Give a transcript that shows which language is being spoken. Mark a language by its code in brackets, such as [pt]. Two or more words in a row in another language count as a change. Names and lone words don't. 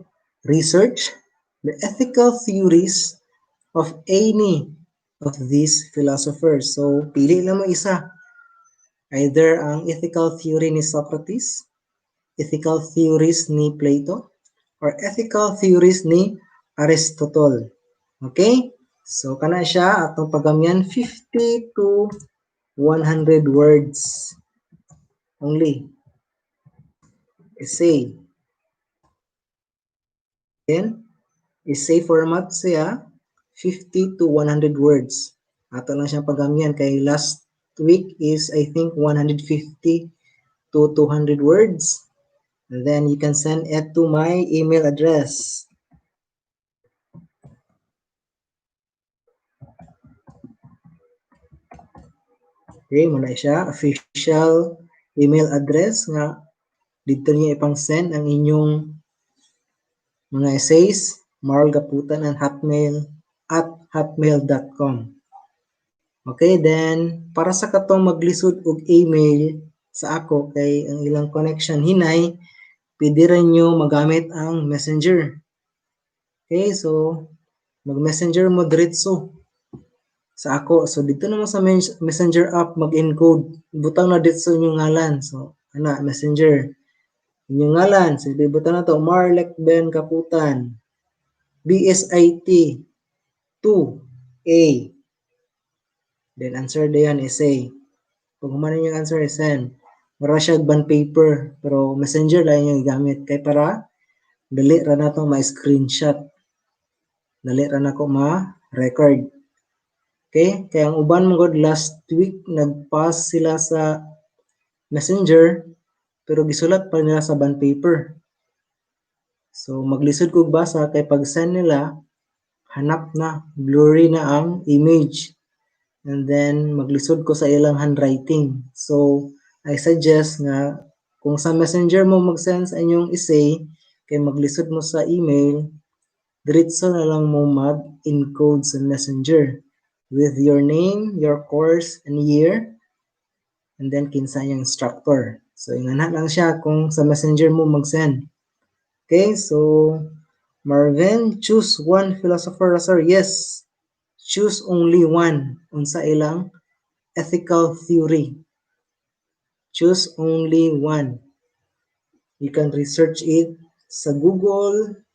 [en] Research the ethical theories of any of these philosophers. So, [ceb] pili lang mo isa. Either ang [en] ethical theory [ceb] ni Socrates, [en] ethical theories [ceb] ni Plato, [en] or ethical theories ni Aristotle. [ceb] Okay? So, kana siya atong pagamyan [en] 50 to 100 words only. Essay. Then, essay format siya, 50 to 100 words. [ceb] Ato lang siyang pagamyan kay [en] last week is I think 150 to 200 words. And then you can send it to my email address. [ceb] Okay, muna siya [en] official email address [ceb] nga dito niyo ipang send ang inyong mga essays, marlgaputan@hotmail.com. Okay, then para sa katong maglisod og email sa ako kay ang ilang connection hinay, pwede rin nyo magamit ang messenger. Okay, so mag-messenger mo diretso sa ako. So dito naman sa [en] messenger app [ceb] mag-encode. Butang na dito yung ngalan. [en] So messenger. [ceb] Inyong ngalan, so butang na to Marlek Ben Kaputan. BSIT 2A. [en] Then answer diyan essay. [ceb] Pag humanin yung answer, send. Mara siya [en] bond paper, [ceb] pero messenger lang yung gamit. Kaya para, dali ra na itong ma-screenshot. Dali ra na ko ma-record. Okay? Kaya ang uban mo god [en] last week, [ceb] nag-pass sila sa messenger, pero gisulat pa nila sa [en] bond paper. [ceb] So, maglisod kog basa, kay pag send nila, hanap na, blurry na ang image. [en] And then, [ceb] maglisod ko sa ilang handwriting. [en] So, I suggest [ceb] nga, kung sa messenger mo mag-send sa inyong essay, kay maglisod mo sa email, diretso na lang mo mag-encode sa messenger [en] with your name, your course, and year, and then [ceb] kinsa yung instructor. So, ingana lang siya kung sa messenger mo mag-send. [en] Okay, so, Marvin, choose one philosopher, sir. Yes, choose only one. [ceb] Unsa ilang ethical theory. [en] Choose only one. You can research it sa Google.